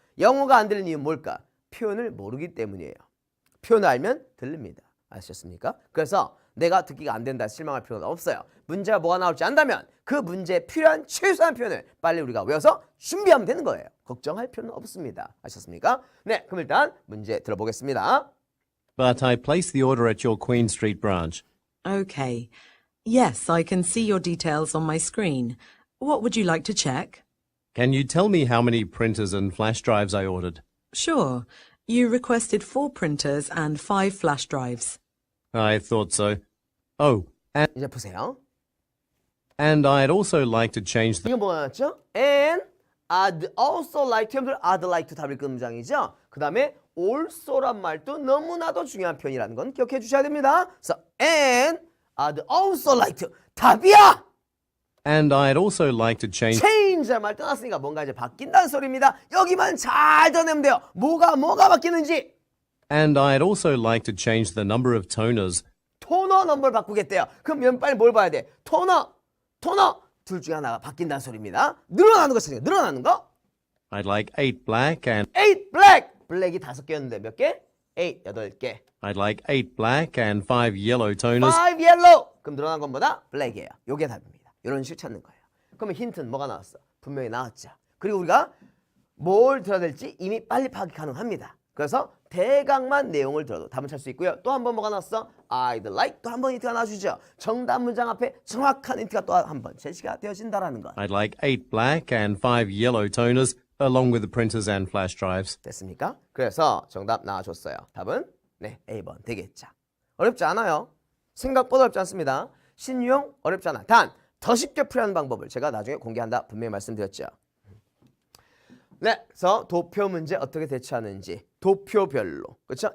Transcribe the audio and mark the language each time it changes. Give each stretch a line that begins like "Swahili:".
Korean: 영어가 안 들리는 이유는 뭘까? 표현을 모르기 때문이에요. 표현을 알면 들립니다. 아셨습니까? 그래서 내가 듣기가 안 된다 실망할 필요는 없어요. 문제가 뭐가 나올지 안다면 그 문제에 필요한 최소한 표현을 빨리 우리가 외워서 준비하면 되는 거예요. 걱정할 필요는 없습니다. 아셨습니까? 네, 그럼 일단 문제 들어보겠습니다.
English: But I placed the order at your Queen Street branch. Okay. Yes, I can see your details on my screen. What would you like to check? Can you tell me how many printers and flash drives I ordered? Sure. You requested 4 printers and 5 flash drives. I thought so. Oh,
Korean: 이제 보세요.
English: and I'd also like to change the...
Korean: 이거 뭐였죠?
English: And I'd also like to, I'd like to
Korean: 답을 끄는 문장이죠. 그 다음에 also란 말도 너무나도 중요한 표현이라는 건 기억해 주셔야 됩니다. 그래서
English: and I'd also like to
Korean: 답이야!
English: And I'd also like to change...
Korean: change란 말 떠났으니까 뭔가 이제 바뀐다는 소리입니다. 여기만 잘 전하면 돼요. 뭐가 바뀌는지.
English: And I'd also like to change the number of toners.
Korean: 토너 넘버를 바꾸겠대요. 그럼 빨리 뭘 봐야 돼? 토너 둘 중에 하나가 바뀐다는 소리입니다. 늘어나는 거 찾아요. 늘어나는 거.
English: I'd like 8 black and... 8 black.
Korean: 블랙이 5개였는데 몇 개? 8, 8개.
English: I'd like 8 black and 5 yellow toners. 5 yellow.
Korean: 그럼 늘어난 것보다 블랙이에요. 요게 답입니다. 이런 식으로 찾는 거예요. 그러면 힌트는 뭐가 나왔어? 분명히 나왔죠. 그리고 우리가 뭘 들어야 될지 이미 빨리 파악이 가능합니다. 그래서 대강만 내용을 들어도 답을 찾을 수 있고요. 또 한 번 뭐가 나왔어?
English: I'd like
Korean: 또 한 번 힌트가 나와주죠. 정답 문장 앞에 정확한 힌트가 또 한 번 제시가 되어진다라는 것.
English: I'd like 8 black and 5 yellow toners along with the printers and flash drives.
Korean: 됐습니까? 그래서 정답 나와줬어요. 답은 네, A번 되겠죠. 어렵지 않아요. 생각보다 어렵지 않습니다. 신유형 어렵지 않아. 단 더 쉽게 풀이하는 방법을 제가 나중에 공개한다 분명히 말씀드렸죠. 네, 그래서 도표 문제 어떻게 대처하는지 도표별로 그렇죠?